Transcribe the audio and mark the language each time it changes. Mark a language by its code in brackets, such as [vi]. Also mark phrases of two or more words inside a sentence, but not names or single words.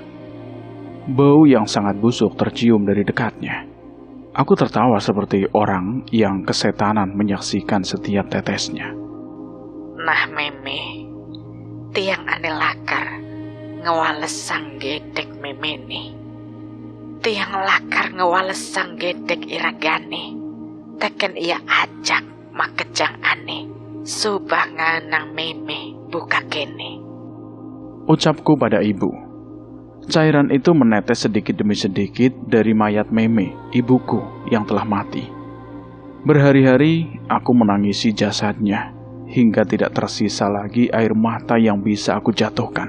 [id] Bau yang sangat busuk tercium dari dekatnya. Aku tertawa seperti orang yang kesetanan menyaksikan setiap tetesnya. [ban] Nah meme, tiang ane lakar ngewalesang gedek meme nih. Tiang lakar ngewalesang gedek iragane. Teken ia ajak makejang ane. Subah nganang meme buka kene. [id] Ucapku pada ibu. Cairan itu menetes sedikit demi sedikit dari mayat Meme, ibuku yang telah mati. Berhari-hari aku menangisi jasadnya, hingga tidak tersisa lagi air mata yang bisa aku jatuhkan.